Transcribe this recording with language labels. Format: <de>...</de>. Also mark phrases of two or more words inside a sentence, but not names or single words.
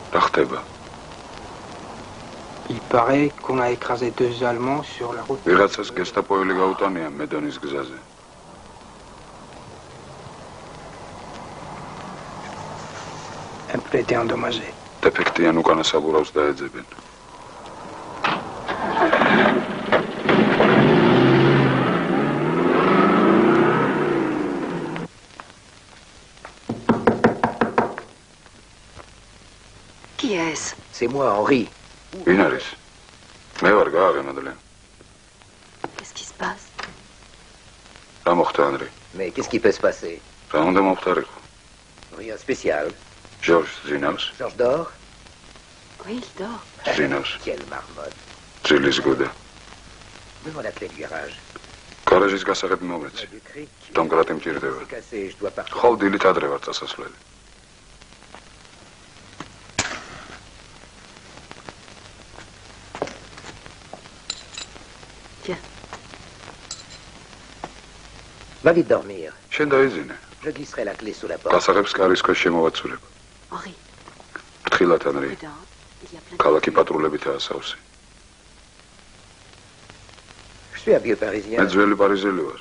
<fr>Il paraît qu'on a écrasé 2 Allemands sur la route.</fr> <ka>ვიღაცას გესტაპოელი გაუტანია მედონის გზაზე.</ka> <fr>Un peu été endommagé.</fr> <ka>დეფექტიან უკანა საბურავს დაეძებენ.</ka> <fr>Qui est-ce? C'est moi, Henri.</fr> <ka>ვინ არის? მე ვარ გააღემადლე.</ka> <fr>Qu'est-ce qui se passe?</fr> <ka>რა მოხდა ანრი?</ka> <fr>Mais qu'est-ce qui peut se passer?</fr> <ka>რა უნდა მოხდარიყო?</ka> <fr>Rien de spécial.</fr> <ka>Georges ზინავს?</ka> <fr>Georges dort? Oui, il dort.</fr> <ka>ზინავს.</ka> <fr>Quelle marmotte.</fr> <ka>ძილის გუდა.</ka> <fr>Donne-moi la clé du garage.</fr> <ka>გარაჟის გასაღები მომეცი. დომკრატი მჭირდება. ხო, დილით ადრე ვარ წასასვლელი.</ka> <fr>Va vite dormir.</fr> <ka>შენ დაიძინე.</ka> <fr>Je glisserai la clé sous la porte.</fr> <ka>გასაღებს კარის ქვეშ შემოვაცულებ. Henri. ფრთხილად ანრი. ქალაქი პატრულებითაა სავსე.</ka> <fr>Je suis un vieux parisien.</fr> <ka>მე ძველი პარიზელი ვარ.</ka>